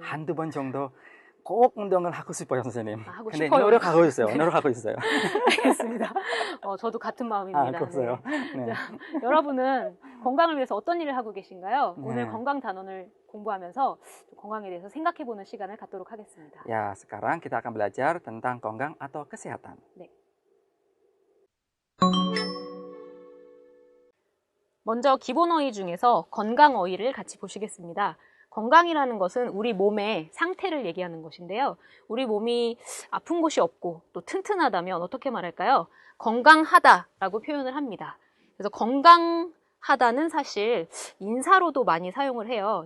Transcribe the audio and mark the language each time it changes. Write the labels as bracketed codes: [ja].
[ko] 한두 번 정도 꼭 운동을 하고 싶어요, 선생님. 하고 근데 싶어요. 노력하고 있어요. 네. 노력하고 있어요. 알겠습니다. 저도 같은 마음입니다. 그러세요? 네. 네. 자, 여러분은 건강을 위해서 어떤 일을 하고 계신가요? 네. 오늘 건강 단원을 공부하면서 건강에 대해서 생각해보는 시간을 갖도록 하겠습니다. [id] Ya, sekarang kita akan belajar tentang 건강 atau kesehatan. [ko] 네. 먼저 기본 어휘 중에서 건강 어휘를 같이 보시겠습니다. 건강이라는 것은 우리 몸의 상태를 얘기하는 것인데요. 우리 몸이 아픈 곳이 없고 또 튼튼하다면 어떻게 말할까요? 건강하다라고 표현을 합니다. 그래서 건강하다는 사실 인사로도 많이 사용을 해요.